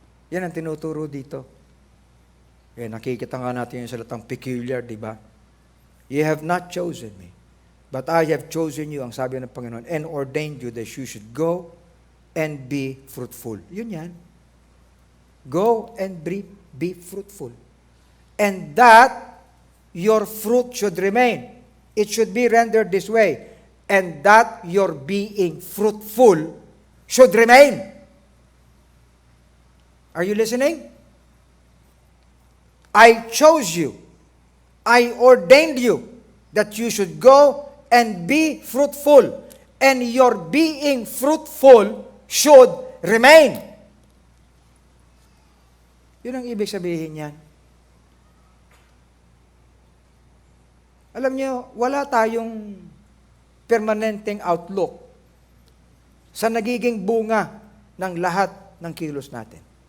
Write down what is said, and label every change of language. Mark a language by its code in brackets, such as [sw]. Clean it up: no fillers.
[tl] Yan ang tinuturo dito. Nakikita nga natin yung salitang peculiar, di ba? [en] You have not chosen me, but I have chosen you, [tl] ang sabi ng Panginoon, [en] and ordained you that you should go and be fruitful. [tl] Yun yan. [en] Go and be fruitful. And that your fruit should remain. It should be rendered this way. And that your being fruitful should remain. Are you listening? I chose you. I ordained you that you should go and be fruitful. And your being fruitful should remain. [tl] Yun ang ibig sabihin yan. Alam niyo, wala tayong permanenteng outlook sa nagiging bunga ng lahat ng kilos natin.